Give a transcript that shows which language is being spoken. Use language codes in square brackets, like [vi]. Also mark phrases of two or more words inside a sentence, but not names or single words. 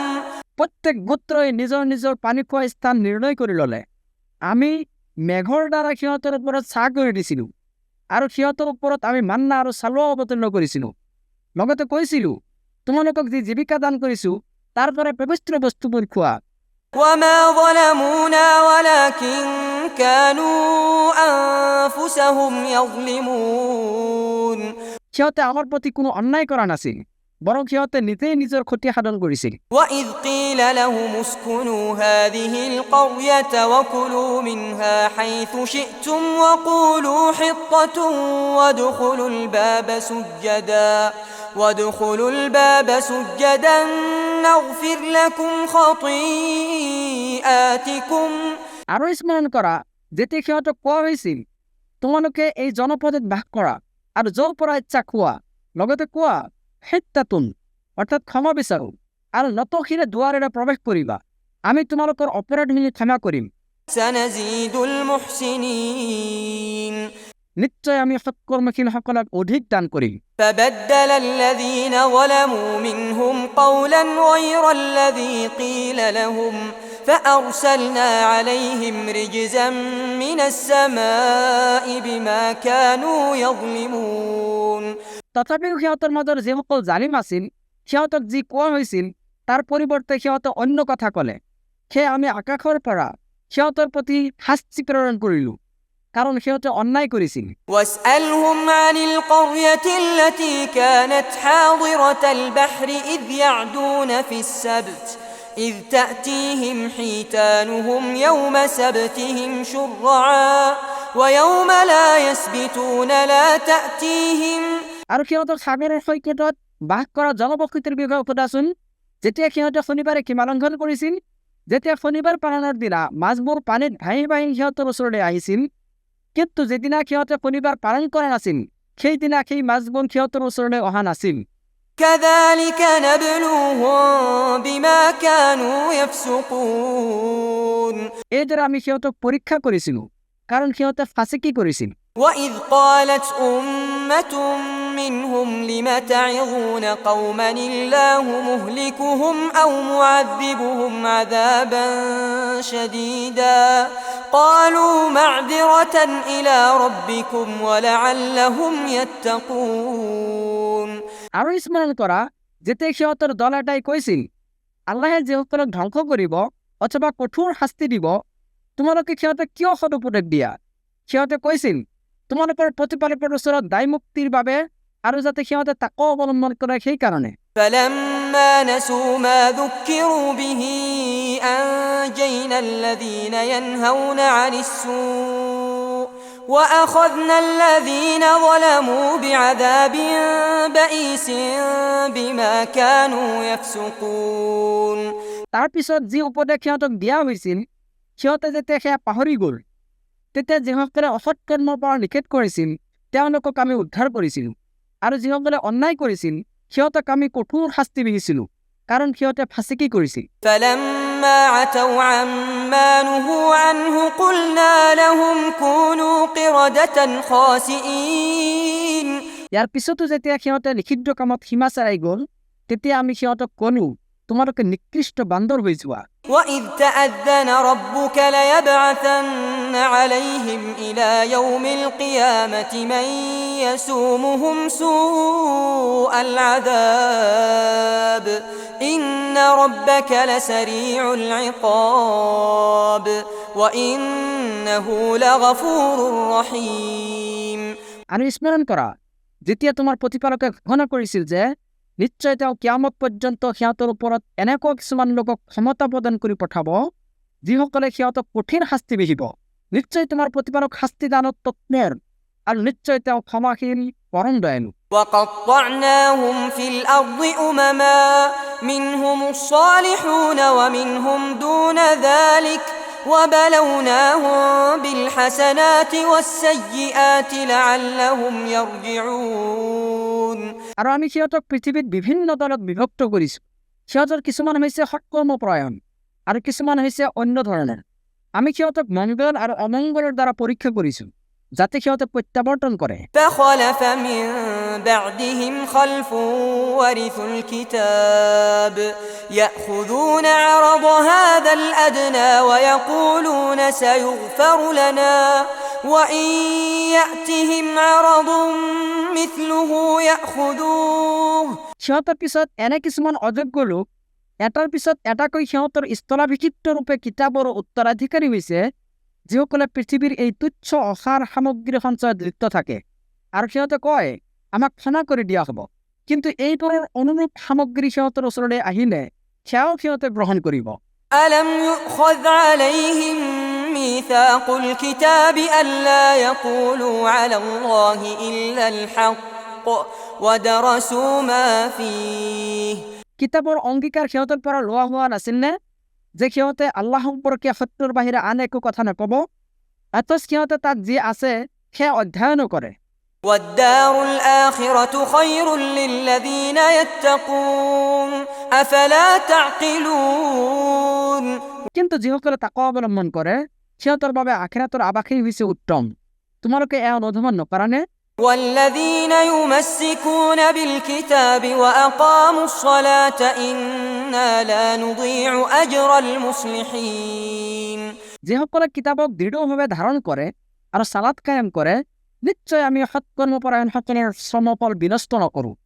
[as] প্ৰত্যেক গোত্ৰই নিজৰ নিজৰ পানী খোৱা স্থান নিৰ্ণয় কৰি ল'লে। আমি মেঘৰ দ্বাৰা সিহঁতৰ ওপৰত ছাঁ কৰি দিছিলোঁ আৰু সিহঁতৰ ওপৰত আমি মান্না আৰু চালুৱা অৱতীৰ্ণ কৰিছিলোঁ। লগতে কৈছিলোঁ, তোমালোকক যি জীৱিকা দান কৰিছোঁ তাৰ পৰা পবিত্ৰ বস্তুবোৰ খোৱা। [ar] وما ظلمونا ولكن كانوا أنفسهم يظلمون। [as] সিহঁতে আমাৰ প্ৰতি কোনো অন্যায় কৰা নাছিল, বৰং সিহঁতে নিজেই নিজৰ ক্ষতি সাধন কৰিছিল। [ar] وإذ قيل لهم اسكنوا هذه القرية وكلوا منها حيث شئتم وقولوا حطة وادخلوا الباب سجدا نغفر لكم خطيئاتكم। [as] আৰু স্মৰণ কৰা যেতিয়া সিহঁতক কোৱা হৈছিল তোমালোকে এই জনপদত বাস কৰা আৰু য'ৰ পৰা ইচ্ছা খোৱা, লগতে কোৱা হিত্তাতুন অৰ্থাৎ ক্ষমা বিচাৰো আৰু নতশিৰে দুৱাৰেৰে প্ৰৱেশ কৰিবা, আমি তোমালোকৰ অপৰাধখিনি ক্ষমা কৰিম। [ar] سنزيد المحسنين। [as] নিশ্চয় আমি সৎকৰ্মশীলসকলক অধিক দান কৰিম। [ar] فبدل الذين ظلموا منهم قولا غير الذي قيل لهم فأرسلنا عليهم رجزا من السماء بما كانوا يظلمون। [as] তথাপিও সিহঁতৰ মাজৰ যিসকল জালিম আছিল সিহঁতক যি কোৱা হৈছিল তাৰ পৰিৱৰ্তে সিহঁতে অন্য কথা ক'লে, সেয়ে আমি আকাশৰ পৰা সিহঁতৰ প্ৰতি শাস্তি প্ৰেৰণ কৰিলোঁ, কাৰণ সিহঁতে অন্যায় কৰিছিল। [ar] واسألهم عن القرية التي كانت حاضرة البحر إذ يعدون في السبت إذ تأتيهم حيتانهم يوم سبتهم شرعا ويوم لا يسبتون لا تأتيهم। [as] আৰু সিহঁতক সাগৰৰ সৈকতত বাস কৰা জনবসতিৰ বিষয়ে সোধাচোন, যেতিয়া সিহঁতে শনিবাৰে সীমা লংঘন কৰিছিল, যেতিয়া শনিবাৰ পালনৰ দিনা মাছবোৰ পানীত ভাহি ভাহি সিহঁতৰ ওচৰলৈ আহিছিল, কিন্তু যেদিনা সিহঁতে শনিবাৰ পালন কৰা নাছিল সেইদিনা সেই মাছবোৰ সিহঁতৰ ওচৰলৈ অহা নাছিল। [ar] كذلك نبلوهم بما كانوا يفسقون। [as] এইদৰে আমি সিহঁতক পৰীক্ষা কৰিছিলোঁ কাৰণ সিহঁতে ফাঁচিকি কৰিছিল। [ar] وإذ قالت أمة منهم لم تعظون قوما الله مهلكهم أو معذبهم عذابا شديدا قالوا معذرة إلى ربكم ولعلهم يتقون। [as] আৰু স্মৰণ কৰা যেতিয়া সিহঁতৰ দল এটাই কৈছিল আল্লাহে যিসকলক ধ্বংস কৰিব অথবা কঠোৰ শাস্তি দিব তোমালোকে সিহঁতক কিয় সদুপদেশ দিয়া? সিহঁতে কৈছিল তোমালোকৰ প্ৰতিপালকৰ ওচৰত দায় মুক্তিৰ বাবে আৰু যাতে সিহঁতে তাকো অৱলম্বন কৰে সেইকাৰণে। [ar] فلما نسوا ما ذكروا به أنجينا الذين ينهون عن السوء وأخذنا الذين ظلموا بعذاب بئيس بما كانوا يفسقون। [as] তাৰপিছত যি উপদেশ সিহঁতক দিয়া হৈছিল সিহঁতে যেতিয়া সেয়া পাহৰি গ'ল তেতিয়া যিসকলে অসৎ কৰ্মৰ পৰা নিষেধ কৰিছিল তেওঁলোকক আমি উদ্ধাৰ কৰিছিলোঁ আৰু যিসকলে অন্যায় কৰিছিল সিহঁতক আমি কঠোৰ শাস্তি বিহিছিলোঁ কাৰণ সিহঁতে ফাঁচিকি কৰিছিল। [ar] فلما عتوا عما نهوا عنه قلنا لهم كونوا قردة خاسئين। [as] ইয়াৰ পিছতো যেতিয়া সিহঁতে নিষিদ্ধ কামত সীমা চেৰাই গ'ল তেতিয়া আমি সিহঁতক ক'লো তোমালোকে নিকৃষ্ট বান্দৰ হৈ যোৱা। [ar] وإذ تأذن ربك ليبعثن عليهم إلى يوم القيامة من يسومهم سوء العذاب إن ربك لسريع العقاب وإنه لغفور رحيم। [as] আৰু স্মৰণ কৰা যেতিয়া তোমাৰ প্ৰতিপালকে ঘোষণা কৰিছিল যে নিশ্চয় তেওঁ কিয়ামত পৰ্যন্ত সিহঁতৰ ওপৰত এনেকুৱা কিছুমান লোকক ক্ষমতা প্ৰদান কৰি পঠাব যিসকলে সিহঁতক কঠিন শাস্তি বিহিব। নিশ্চয় তোমাৰ প্ৰতিপালক শাস্তি দানত তৎপৰ আৰু নিশ্চয় তেওঁ ক্ষমাশীল পৰম দয়ালু। [ar] وقطعناهم في الأرض أمما منهم الصالحون ومنهم دون ذلك وبلوناهم بالحسنات والسيئات لعلهم يرجعون। [as] আৰু আমি সিহঁতক পৃথিৱীত বিভিন্ন দলত বিভক্ত কৰিছোঁ। সিহঁতৰ কিছুমান হৈছে সৎকৰ্মপৰায়ণ আৰু কিছুমান হৈছে অন্য ধৰণৰ। আমি সিহঁতক মংগল আৰু অমংগলৰ দ্বাৰা পৰীক্ষা কৰিছোঁ যাতে সিহঁতে প্ৰত্যাৱৰ্তন কৰে। [ar] فخلف من بعدهم خلف ورثوا الكتاب يأخذون عرض هذا الأدنى ويقولون سيغفر لنا وإن يأتهم عرض مثله يأخذوه। [as] সিহঁতৰ পিছত এনে কিছুমান অযোগ্য লোক এটাৰ পিছত এটাকৈ সিহঁতৰ স্থলাভিষিক্ত ৰূপে কিতাপৰ উত্তৰাধিকাৰী হৈছে যিসকলে পৃথিৱীৰ এই তুচ্ছ অসাৰ সামগ্ৰী সঞ্চয়ত লিপ্ত থাকে আৰু সিহঁতে কয় আমাক ক্ষমা কৰি দিয়া হ'ব, কিন্তু এইবোৰৰ অনুৰূপ সামগ্ৰী সিহঁতৰ ওচৰলৈ আহিলে সেয়াও সিহঁতে গ্ৰহণ কৰিব। [ar] ألم يؤخذ عليهم ميثاق الكتاب ألا يقولوا على الله إلا الحق ودرسوا ما فيه [as] কিতাপৰ অংগীকাৰ সিহঁতৰ পৰা লোৱা হোৱা নাছিল নে যে সিহঁতে আল্লাহ সম্পৰ্কে সত্যৰ বাহিৰে আন একো কথা নকব? অথচ সিহঁতে তাত যি আছে সেয়া অধ্যয়নো কৰে। [ar] والدار الآخرة خير للذين يتقون أفلا تعقلون [as] কিন্তু যিসকলে তাকৱা অৱলম্বন কৰে সিহঁতৰ বাবে আখিৰাতৰ আৱাসেই হৈছে উত্তম। তোমালোকে এয়া অনুধাৱন নকৰানে? [ar] والذين يمسكون بالكتاب وأقاموا الصلاة إنا لا نضيع أجر المصلحين [as] যিসকলে কিতাপক দৃঢ়ভাৱে ধাৰণ কৰে আৰু সালাত কায়েম কৰে নিশ্চয় আমি সৎকৰ্মপৰায়ণসকলৰ শ্ৰমফল বিনষ্ট নকৰোঁ।